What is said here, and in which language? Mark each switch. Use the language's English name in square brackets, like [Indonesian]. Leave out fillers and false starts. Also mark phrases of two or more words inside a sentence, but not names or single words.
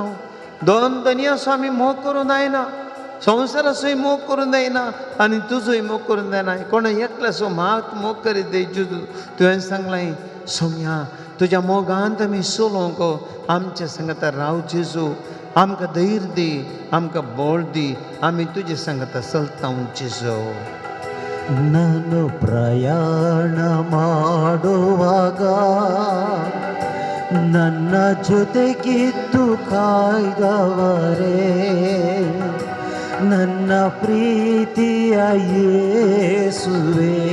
[Konkani] दोन धनी असो आमी मोग करूं जायना, संवसाराचोय मोग करूं जायना आनी तुजोय मोग करूं जायना. कोण एकल्याचो म्हाक मोग करीत दे जेजू. तुवें सांगलें सौम्या, तुज्या मोगांत आमी सोलोंक आमच्या संगत राव जेजू. आमकां धैर्य दी, आमकां बळ दी, आमी तुजे संगत चलता जेजू. [Kannada] ನಾನು ಪ್ರಯಾಣ ಮಾಡುವಾಗ ನನ್ನ ಜೊತೆಗಿದ್ದು ಕಾಯ್ದವರೇ, ನನ್ನ ಪ್ರೀತಿಯ ಯೇಸುವೇ.